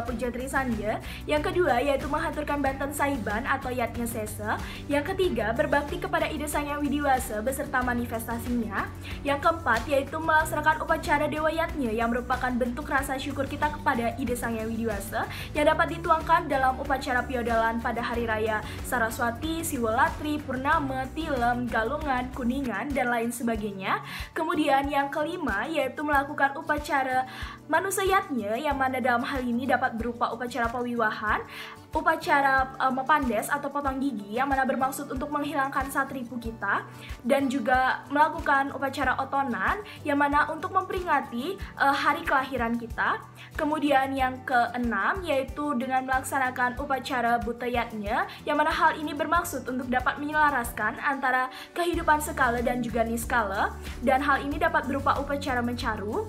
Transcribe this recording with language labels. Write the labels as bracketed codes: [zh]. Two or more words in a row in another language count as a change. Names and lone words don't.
[id] puja trisandya, yang kedua yaitu menghaturkan banten saiban atau yatnya sesa, yang ketiga berbakti kepada ide Sang Yang Widiwasa beserta manifestasinya, yang keempat yaitu melaksanakan upacara dewa yatnya yang merupakan bentuk rasa syukur kita kepada ide Sang Yang Widiwasa yang dapat dituangkan dalam upacara piodalan pada hari raya Saraswati, Siwalatri, Purnama, Tilem, Galungan, Kuningan, dan lain sebagainya. Kemudian yang kelima yaitu melakukan upacara manusayatnya, yang mana dalam hal ini dapat berupa upacara pewiwahan, upacara mepandes atau potong gigi yang mana bermaksud untuk menghilangkan satripu kita, dan juga melakukan upacara otonan yang mana untuk memperingati hari kelahiran kita. Kemudian yang keenam yaitu dengan melaksanakan upacara butayatnya, yang mana hal ini bermaksud untuk dapat menyelaraskan antara kehidupan skala dan juga niskala, dan hal ini dapat berupa upacara mencaru.